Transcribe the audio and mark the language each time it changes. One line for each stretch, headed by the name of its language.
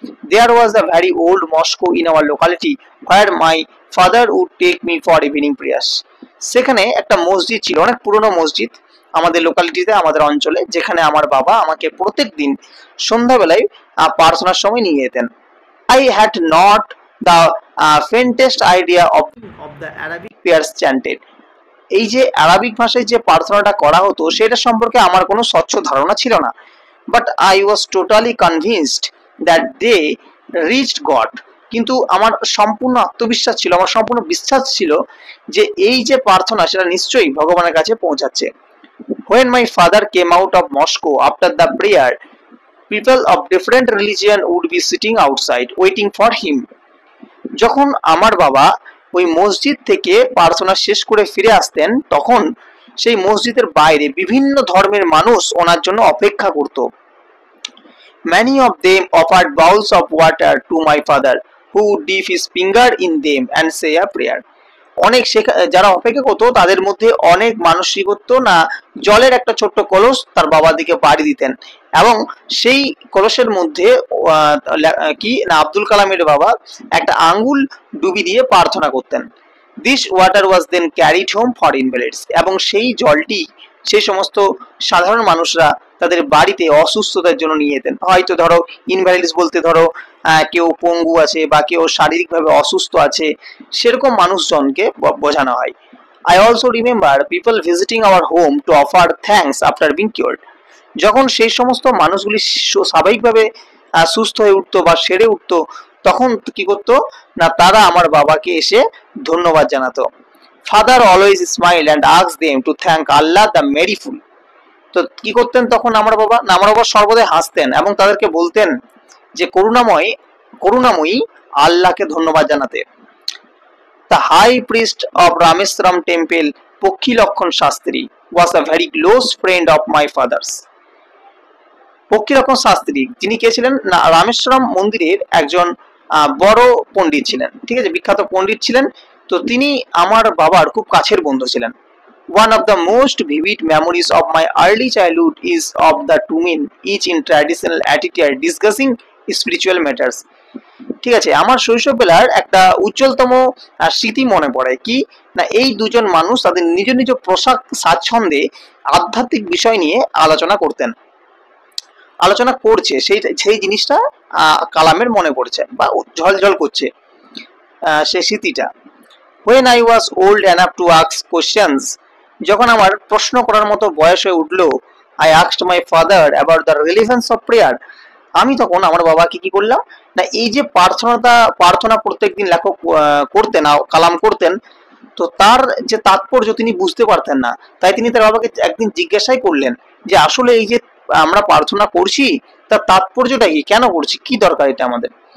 English: there was a very old mosque in our locality where my father would take me for evening prayers,
Bangla: সেখানে একটা মসজিদ ছিল, অনেক পুরনো মসজিদ আমাদের লোকালিটিতে, আমাদের অঞ্চলে, যেখানে আমার বাবা আমাকে প্রত্যেক দিন সন্ধ্যাবেলায় প্রার্থনার সময় নিয়ে যেতেন।
English: I had not the faintest idea of the Arabic prayers chanted.
Bangla: এই যে আরবিক ভাষায় যে প্রার্থনাটা করা হতো সেটা সম্পর্কে আমার কোনো স্বচ্ছ ধারণা ছিল না,
English: But I was totally convinced that they reached God.
Bangla: কিন্তু আমার সম্পূর্ণ আত্মবিশ্বাস ছিল, আমার সম্পূর্ণ বিশ্বাস ছিল যে এই যে প্রার্থনা সেটা নিশ্চয়ই ভগবানের কাছে পৌঁছাচ্ছে।
English: When my father came out of Moscow after the prayer, people of different religion would be sitting outside waiting for him.
Bangla: যখন আমার বাবা ওই মসজিদ থেকে প্রার্থনা শেষ করে ফিরে আসতেন তখন সেই মসজিদের বাইরে বিভিন্ন ধর্মের মানুষ ওনার জন্য অপেক্ষা করত।
English: Many of them offered bowls of water to my father, who would dip his finger in them and say a prayer.
Bangla: অনেক যারা অপেক্ষা করতো তাদের মধ্যে অনেক মানুষ কি করতো না জলের একটা ছোট্ট কলস তার বাবার দিকে বাড়ি দিতেন এবং সেই কলসের মধ্যে কি না আব্দুল কালামের বাবা একটা আঙ্গুল ডুবি দিয়ে প্রার্থনা করতেন।
English: this water was then carried home for invalids,
Bangla: এবং সেই জলটি সেই সমস্ত সাধারণ মানুষরা তাদের বাড়িতে অসুস্থতার জন্য নিয়ে যেতেন। হয়তো ধরো ইনভ্যালিডস বলতে ধরো কেউ পঙ্গু আছে বা কেউ শারীরিকভাবে অসুস্থ আছে, সেরকম মানুষজনকে বোঝানো হয়।
English: I also remember people visiting our home to offer thanks after being cured.
Bangla: যখন সেই সমস্ত মানুষগুলি স্বাভাবিকভাবে সুস্থ হয়ে উঠতো বা সেরে উঠতো, তখন কি করতো না, তারা আমার বাবাকে এসে ধন্যবাদ জানাতো।
English: Father always smile and ask them to thank Allah the merciful.
Bangla: তো কি করতেন তখন আমার বাবা? না, আমার বাবা সর্বদাই হাসতেন এবং তাদেরকে বলতেন যে করুণাময়ী আল্লাহকে ধন্যবাদ জানাতে।
English: The high priest of Rameswaram temple, Pokhi Lakhon Shastri, was a very close friend of my father's.
Bangla: পক্ষী লক্ষণ শাস্ত্রী যিনি কে ছিলেন না, রামেশ্বরম মন্দিরের একজন বড় পণ্ডিত ছিলেন, ঠিক আছে, বিখ্যাত পণ্ডিত ছিলেন। তো তিনি আমার বাবার খুব কাছের বন্ধু ছিলেন।
English: One of the most vivid memories of my early childhood is of the two men, each in traditional attitude discussing spiritual matters.
Bangla: ঠিক আছে, আমার শৈশববেলার একটা উজ্জ্বলতম স্মৃতি মনে পড়ে কি না, এই দুজন মানুষ তাদের নিজ নিজ পোশাক স্বাচ্ছন্দ্যে আধ্যাত্মিক বিষয় নিয়ে আলোচনা করছে, সেই জিনিসটা কালামের মনে পড়ছে বা ঝলঝল করছে সেই স্মৃতিটা।
English: When I was old enough to ask questions,
Bangla: যখন আমার প্রশ্ন করার মতো বয়স হয়ে উঠলো,
English: I asked my father about the relevance of prayer.
Bangla: আমি তখন আমার বাবাকে কি করলাম না, এই যে প্রার্থনা প্রত্যেকদিন লেখক করতেন, কালাম করতেন, তো তার যে তাৎপর্য তিনি বুঝতে পারতেন না, তাই তিনি তার বাবাকে একদিন জিজ্ঞাসাই করলেন যে আসলে এই যে আমরা প্রার্থনা করছি তার তাৎপর্যটা কি, কেন করছি, কি দরকার এটা আমাদের।